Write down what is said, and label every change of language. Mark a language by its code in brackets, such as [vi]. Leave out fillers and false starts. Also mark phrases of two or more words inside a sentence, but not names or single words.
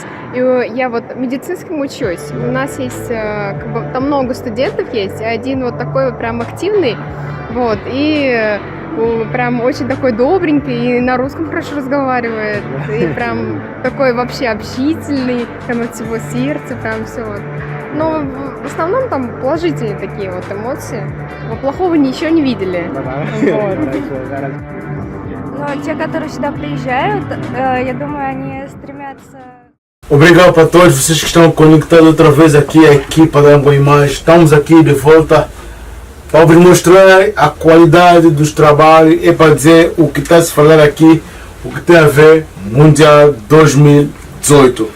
[ru] И я вот медицинскому учусь. У нас есть, как бы, там много студентов есть, и один вот такой вот прям активный, вот, и прям очень такой добренький, и на русском хорошо разговаривает, и прям такой вообще общительный, прям от всего сердца, прям все вот. Но в основном там положительные такие вот эмоции. Но плохого ничего не видели. Вот. Но те, которые сюда приезжают, я думаю, они стремятся... [pt] Obrigado para todos vocês que estão conectados outra vez aqui à equipa da Ango Imagem. Estamos aqui de volta para vos mostrar a qualidade dos trabalhos e para dizer o que está a se falar aqui, o que tem a ver Mundial 2018.